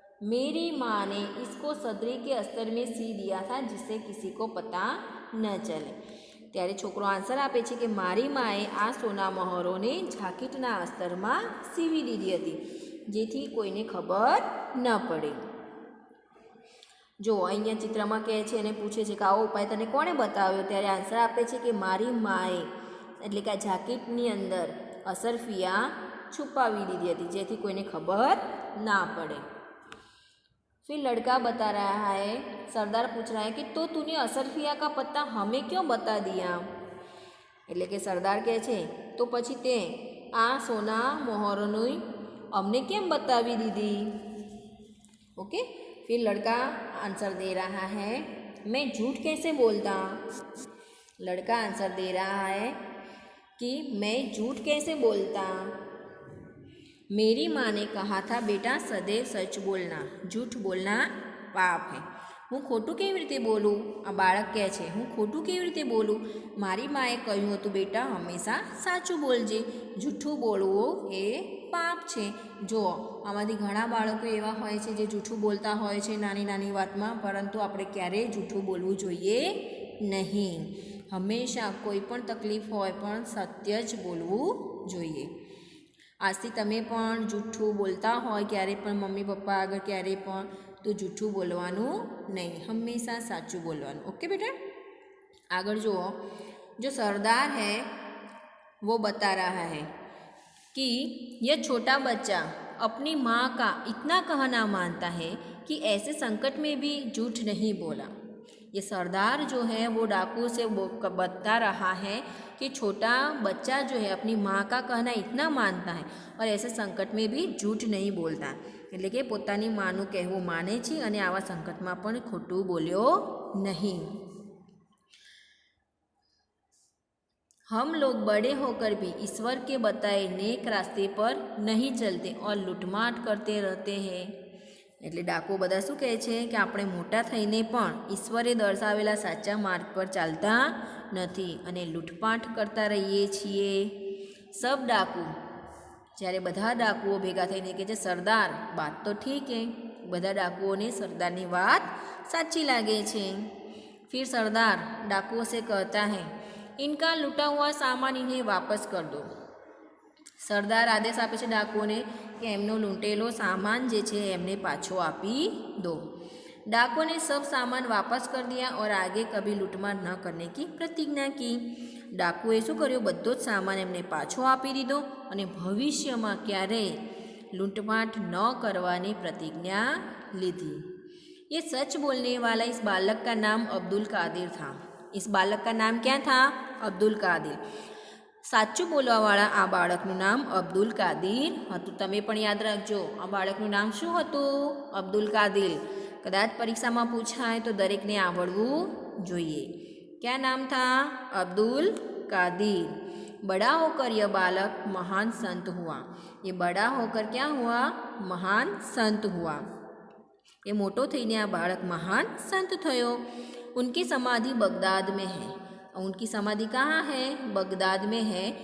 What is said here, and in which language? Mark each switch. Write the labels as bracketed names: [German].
[Hindi] मेरी माँ ने इसको सदरी के अस्तर में सी दिया था जिससे किसी को पता न चले. [Gujarati] ત્યારે છોકરો આન્સર આપે છે કે મારી માએ આ સોના મહોરોને જાકીટના અસ્તરમાં સીવી દીધી હતી જેથી કોઈને ખબર ન પડે. જો અહીંયા ચિત્રમાં કહે છે અને પૂછે છે કે આવો ઉપાય તને કોણે બતાવ્યો? ત્યારે આન્સર આપે છે કે મારી માએ, એટલે કે આ જાકીટની અંદર असरफिया છુપાવી દીધી હતી જેથી કોઈને ખબર ના પડે. [Hindi] फिर लड़का बता रहा है, सरदार पूछ रहा है कि तो तूने असरफिया का पत्ता हमें क्यों बता दिया? [Gujarati] એટલે કે સરદાર કહે છે તો પછી તે આ સોના મહોરોની અમને કેમ બતાવી દીધી? [English] Okay. [Hindi] फिर लड़का आंसर दे रहा है, मैं झूठ कैसे बोलता? लड़का आंसर दे रहा है कि मैं झूठ कैसे बोलता? मेरी माँ ने कहा था बेटा सदैव सच बोलना, झूठ बोलना पाप है. [Gujarati] હું ખોટું કેવી રીતે બોલું? આ બાળક કહે છે હું ખોટું કેવી રીતે બોલું? મારી માએ કહ્યું હતું બેટા હંમેશા સાચું બોલજે, જૂઠું બોલવું એ પાપ છે. જો આમાંથી ઘણા બાળકો એવા હોય છે જે જૂઠું બોલતા હોય છે નાની નાની વાતમાં, પરંતુ આપણે ક્યારેય જૂઠું બોલવું જોઈએ નહીં. હંમેશા કોઈ પણ તકલીફ હોય પણ સત્ય જ બોલવું જોઈએ. આજથી તમે પણ જૂઠું બોલતા હોય ક્યારે પણ મમ્મી પપ્પા આગળ ક્યારે પણ, તો જૂઠું બોલવાનું નહીં, હંમેશા સાચું બોલવાનું. ઓકે बेटा. આગળ જુઓ. [Hindi] जो सरदार है वो बता रहा है कि यह छोटा बच्चा अपनी माँ का इतना कहना मानता है कि ऐसे संकट में भी झूठ नहीं बोला. ये सरदार जो है वो डाकू से बता रहा है कि छोटा बच्चा जो है अपनी माँ का कहना इतना मानता है और ऐसे संकट में भी झूठ नहीं बोलता. [Gujarati] એટલે કે પોતાની માનું કહેવું માને છે અને આવા સંકટમાં પણ ખોટું બોલ્યો નહીં. [Hindi] हम लोग बड़े होकर भी ईश्वर के बताए नेक रास्ते पर नहीं चलते और लूटमाट करते रहते हैं. [Gujarati] એટલે ડાકો બધા શું કહે છે કે આપણે મોટા થઈને પણ ઈશ્વરે દર્શાવેલા સાચા માર્ગ પર ચાલતા નથી અને લૂંટપાટ કરતા રહીએ છીએ. સબ ડાકુ, જ્યારે બધા ડાકુઓ ભેગા થઈને કહે છે સરદાર [Hindi] બાત તો ઠીક હે, [Gujarati] બધા ડાકુઓને સરદારની વાત સાચી લાગે છે. [Hindi] फिर सरदार डाकुओं से कहता है इनका लूटा हुआ सामान इन्हें वापस कर दो. [Gujarati] સરદાર આદેશ આપે છે ડાકુઓને કે એમનો લૂંટેલો સામાન જે છે એમને પાછો આપી દો. [Hindi] डाकुओं ने सब सामान वापस कर दिया और आगे कभी लूटमार न करने की प्रतिज्ञा की. [Gujarati] ડાકુએ શું કર્યું? બધો જ સામાન એમને પાછો આપી દીધો અને ભવિષ્યમાં ક્યારેય લૂંટમાટ ન કરવાની प्रतिज्ञा લીધી. [Hindi] ये सच बोलने वाला इस बालक का नाम अब्दुल कादिर था. इस बालक का नाम क्या था? अब्दुल कादिर. [Gujarati] સાચું બોલવાવાળા આ બાળકનું નામ અબ્દુલ કાદિર હતું. તમે પણ યાદ રાખજો આ બાળકનું નામ શું હતું? અબ્દુલ કાદિર. કદાચ પરીક્ષામાં પૂછાય તો દરેકને આવડવું જોઈએ. [Hindi] क्या नाम था? अब्दुल कादिर. बड़ा होकर यह बालक महान संत हुआ. ये बड़ा होकर क्या हुआ? महान संत हुआ. [Gujarati] ये मोटो थईने आ बालक महान संत थयो. [Hindi] उनकी समाधि बगदाद में है. उनकी समाधि कहाँ है? बगदाद में है.